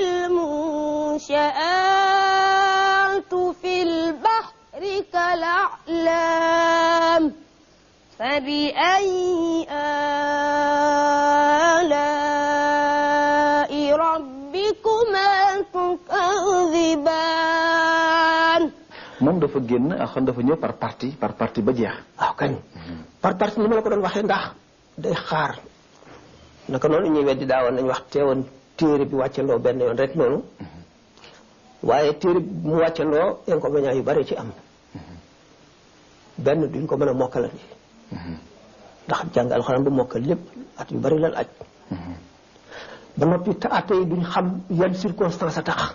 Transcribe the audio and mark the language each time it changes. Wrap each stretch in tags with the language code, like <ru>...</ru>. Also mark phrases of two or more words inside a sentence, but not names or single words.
<ar>المنشآت في البحر كالأعلام فبأي آلاء ربكما تكذبان</ar> <wo>moom dafa génn ak xam dafa ñëw</wo> <fr>par partie</fr> <wo>ba jeex. waaw kañ</wo> <fr>par partie</fr> <wo>ni ma la ko doon waxee ndax day xaar naka noonu ñuy weddi daawoon nañu wax teewoon téere bi wàccandoo benn yoon rek noonu waaye téere bi mu wàccandoo inconvénients yu bari ci am benn duñ ko mën a mokkalandi ndax jàng alxuraan bu mokkal lépp at yu bari lal aj ba noppi te atte yi duñ xam yan circonstance a tax</wo>